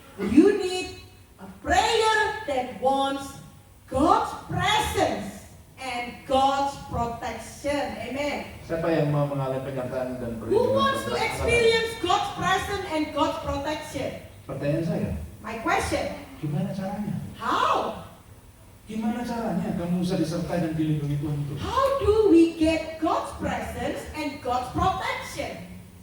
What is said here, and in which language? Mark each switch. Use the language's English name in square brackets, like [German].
[English] You need a prayer that wants God's presence and God's protection. Amen. [Indonesian] Siapa yang mau mengalami penyertaan dan [English] Who [Indonesian] perlindungan? [English] wants to experience God's presence and God's protection? [Indonesian] Pertanyaan saya, [English] My question, [Indonesian] gimana caranya? [English] how? [Indonesian] Gimana caranya kamu bisa disertai dan dilindungi Tuhan itu? [English] How do we get God's presence and God's protection?